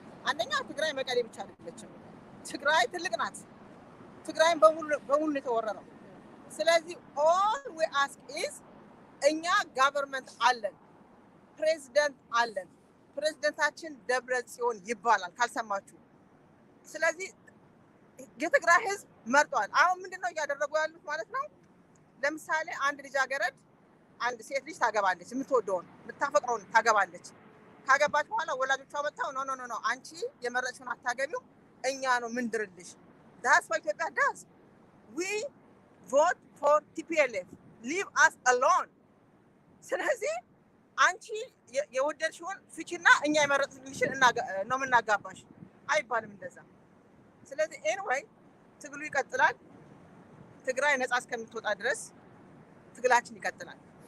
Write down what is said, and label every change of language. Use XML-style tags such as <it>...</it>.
<am>አንደኛ ትግራይ መቀሌ ብቻ አይደለችም። ትግራይ ትልቅ ናት። ትግራይን በሙሉ የተወረረው። ስለዚህ</am> <en>all we ask is</en> <am>እኛ ጋቨርንመንት አለን፣ ፕሬዚደንት አለን። ፕሬዚደንታችን ደብረጽዮን ይባላል ካልሰማችሁ። ስለዚህ የትግራይ ህዝብ መርጧል። አሁን ምንድነው እያደረጉ ያሉት ማለት ነው? ለምሳሌ አንድ ልጃገረድ አንድ ሴት ልጅ ታገባለች፣ የምትወደውን የምታፈቅረውን ታገባለች። ካገባች በኋላ ወላጆቿ መጣው ኖ አንቺ የመረጥሽውን አታገቢው፣ እኛ ነው ምንድርልሽ።</am> <en>that's what Ethiopia does. we vote for TPLF, leave us alone.</en> <am>ስለዚህ አንቺ የወደድሽውን ፍቺና እኛ የመረጥልሽን ነው የምናጋባሽ አይባልም እንደዛ። ስለዚህ ኤኒዌይ ትግሉ ይቀጥላል። ትግራይ ነፃ እስከምትወጣ ድረስ ትግላችን ይቀጥላል።</am>